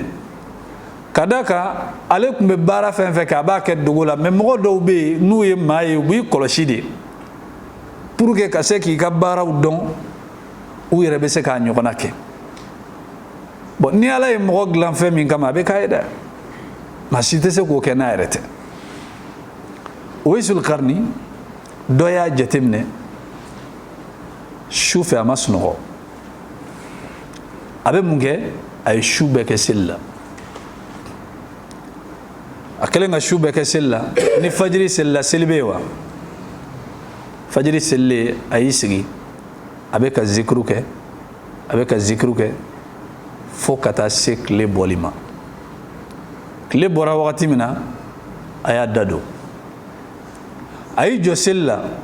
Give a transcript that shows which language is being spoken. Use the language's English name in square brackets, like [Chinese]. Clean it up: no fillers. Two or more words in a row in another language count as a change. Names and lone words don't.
[Bambara] ka da kan ale tun bɛ baara fɛn fɛn kɛ a b'a kɛ dogo la mais mɔgɔ dɔw bɛ yen n'u ye maa ye u b'i kɔlɔsi de [French] pour que [Bambara] ka se k'i ka baaraw dɔn u yɛrɛ bɛ se k'a ɲɔgɔnna kɛ bon ni Ala ye mɔgɔ dilan fɛn min kama a bɛ k'a ye dɛ maa si tɛ se k'o kɛ n'a yɛrɛ tɛ Uwais al-Qarni dɔ y'a jateminɛ su fɛ a ma sunɔgɔ a bɛ mun kɛ a ye su bɛɛ kɛ seli la a kɛlen ka su bɛɛ kɛ seli la ni fajiri selila seli bɛ yen wa fajiri selilen a y'i sigi a bɛ ka zikru kɛ fo ka taa se tile bɔli ma tile bɔra wagati min na a y'a da don a y'i jɔ seli la